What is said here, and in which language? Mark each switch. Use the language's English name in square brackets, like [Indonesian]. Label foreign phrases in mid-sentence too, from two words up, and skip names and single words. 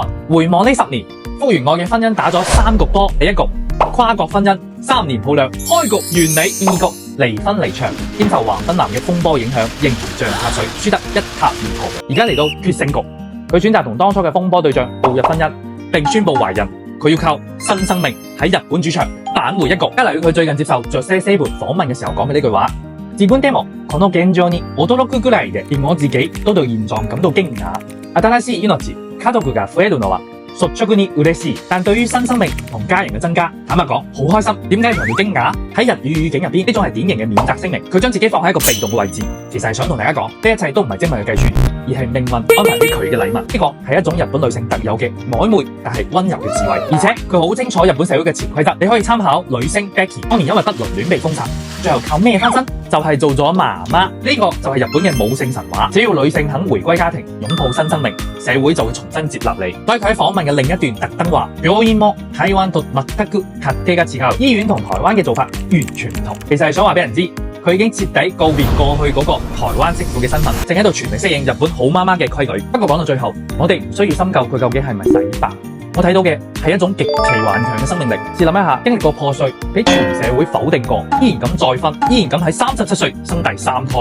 [Cantonese] 回望呢10年，復原愛嘅婚姻打咗3局波，第1局跨國婚姻3年抱兩，開局完美，2局離婚離場，兼受華芬男嘅風波影響，形象下水，輸得一塌糊塗。而家嚟到決勝局，佢選擇同當初嘅風波對象步入婚姻，並宣布懷孕。佢要靠新生命喺日本主場扳回一局。加嚟佢最近接受著些訪問嘅時候講嘅呢句話： [Japanese] 自分でもこの現狀に驚くぐらいで， [Cantonese] 連我自己都對現狀感到驚訝。 [Japanese] 新しい命、家族が増えるのは率直に嬉しい， [Cantonese] 但對於新生命同家人嘅增加，坦白講好開心。點解強調驚訝？喺日語語境入邊，呢種係典型嘅免責聲明。佢將自己放喺一個被動嘅位置，其實係想同大家講，呢一切都唔係精密嘅計算，而係命運安排俾佢嘅禮物。呢個係一種日本女性特有嘅曖昧但係溫柔嘅智慧，而且佢好清楚日本社會嘅潛規則。你可以參考女星 Becky 當年因為不倫戀被封殺，最後靠咩翻身？就係做咗媽媽。呢個就係日本嘅母性神話。只要女性肯回歸家庭，擁抱新生命，社會就會重新接納你。所以佢喺訪問嘅另一段特登話： [Japanese] 病院も台灣と全く勝手が違う。 [Cantonese] 醫院同台灣嘅做法完全唔同。其實係想話俾人知，佢已經徹底告別過去嗰個台灣媳婦嘅身份，正喺度全力適應日本好媽媽嘅規矩。不過講到最後，我哋唔需要深究佢究竟係咪洗白。我睇到嘅係一種極其頑強嘅生命力。試諗一下，經歷過破碎，俾全社會否定過，依然敢再婚，依然敢喺37歲生第3胎。